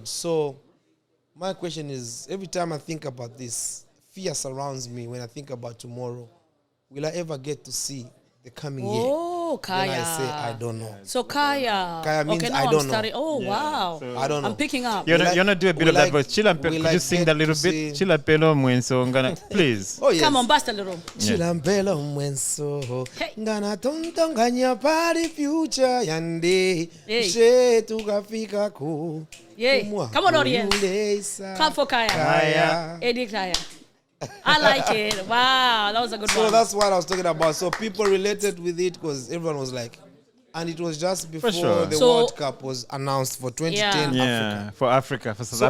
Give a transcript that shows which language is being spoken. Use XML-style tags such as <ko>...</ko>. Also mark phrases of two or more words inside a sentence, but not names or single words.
<en>So my question is, every time I think about this, fear surrounds me when I think about tomorrow. Will I ever get to see the coming year? Oh, Kaya. Then I say, I don't know. So Kaya. Kaya means okay, now I I'm don't know. starting. Oh, wow. so- I don't know. I'm picking up. You Will I- wanna do a bit will of that I- voice? Chila, will could I you sing get that little to bit? see-</en> <bem>Chila pelo mwenso ngana,</bem> <en>please. Oh yes. Come on, bust a little.</en> <bem>Chilampelo mwenso</bem> <en>Hey.</en> <bem>ngana tontonganya</bem> <en>party future</en> <bem>yande</bem> <en>Hey.</en> <bem>she tukafika ku</bem> <en>Yay.</en> <bem>kumwa</bem> <en>Come on, audience.</en> <bem>kulesa</bem> <en>Clap for Kaya. Kaya. Eddie Kaya. I like it. Wow, that was a good So one. that's what I was talking about. So people related with it because everyone was like, and it was just before sure. the So- World Cup was announced for 2010 Yeah. Yeah, Africa. for Africa, for South</en>